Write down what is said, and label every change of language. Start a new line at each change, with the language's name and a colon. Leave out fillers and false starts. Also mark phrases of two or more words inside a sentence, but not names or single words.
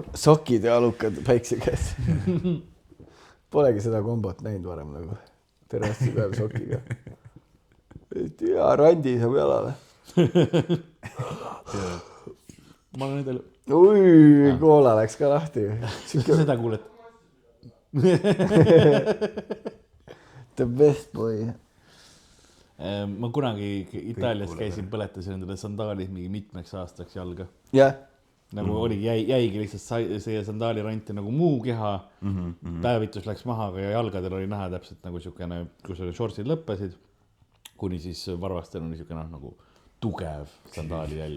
Estonian: Sokid ja alukad päikse käes. Polegi seda kombot näinud varem nagu. Tervasti peal sokiga. Ja randi saab jalale. Ma olen endal... Ui, koola läks ka lahti. Seda kuuled?
English: The best boy.
Estonian: Ma kunagi Itaalias käisin, põletasin endale sandaalid mingi mitmeks aastaks jalga. Jah. Nagu oligi, jäigi lihtsalt see sandaaliranti nagu muu keha, päevitus läks maha, aga jalgadel oli näha täpselt nagu siukene, kus shortsid lõppesid, kuni siis varvastel oli siukene nagu tugev sandaali jälg.